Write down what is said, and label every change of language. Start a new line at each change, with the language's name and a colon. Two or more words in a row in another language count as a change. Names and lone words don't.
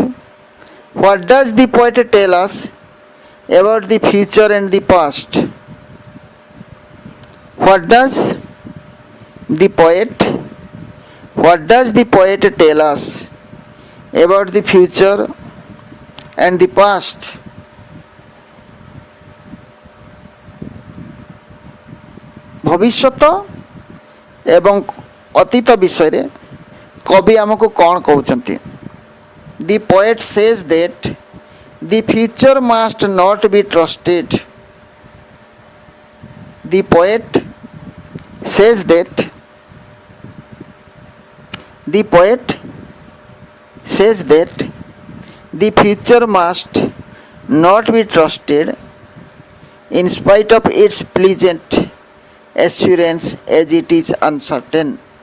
English: What does the poet tell us about the future and the past? What does the poet tell us about the future and the past?
Odia: ଭବିଷ୍ୟତ ଏବଂ ଅତୀତ ବିଷୟ ରେ କବି ଆମକୁ କଣ କହୁଛନ୍ତି.
English: The poet says that the future must not be trusted. The poet says that the future must not be trusted in spite of its pleasant assurance as it is uncertain.